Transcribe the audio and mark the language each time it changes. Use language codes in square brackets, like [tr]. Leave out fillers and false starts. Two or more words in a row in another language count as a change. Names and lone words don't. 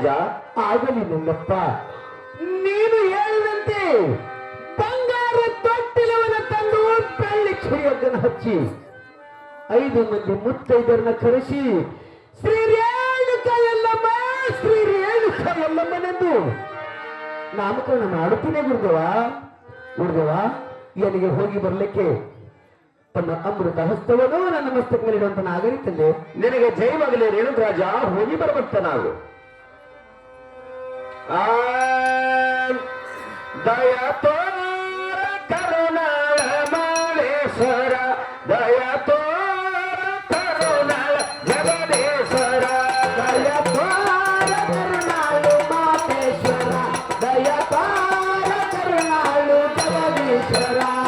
[kn] ಆಗಲಿ ನನ್ನಪ್ಪ, ನೀನು ಹೇಳಿದಂತೆ ಬಂಗಾರ ತೊಟ್ಟಿಲವನ್ನು ತಂದು ಬೆಳ್ಳಿ ಚುರಿಯೊಗ್ಗನ್ನು ಹಚ್ಚಿ 5 ಮಂದಿ ಮುತ್ತೈದರನ್ನ ಕರೆಸಿ ಶ್ರೀ ರೇಣುಕ ಎಲ್ಲಮ್ಮನೆಂದು ನಾಮಕರಣ ಮಾಡುತ್ತೇನೆ ಗುರುದೇವ. ಗುರುದೇವ, ಎಲ್ಲಿಗೆ ಹೋಗಿ ಬರ್ಲಿಕ್ಕೆ ತನ್ನ ಅಮೃತ ಹಸ್ತವನ್ನು ನನ್ನ ಮಸ್ತಕ ಮೇಲಿಡುವಂತ ನಾಗರಿಕಂದೆ. ನಿನಗೆ ಜಯವಾಗಲಿ ರೇಣುಕ ರಾಜ. ಹೋಗಿ ಬರುವಂತ ನಾವು ದಯ ತೋರ ಕರುಣಾಳ ಮಾಳೇಶ್ವರ, ದಯ ತೋರ ಕರುಣಾಳ ಜಗದೇಶ್ವರ, ದಯ ತೋರ ಕರುಣಾಳು ಮಾತೇಶ್ವರ, ದಯ ತೋರ ಕರುಣಾಳು ಜಗದೀಶ್ವರ,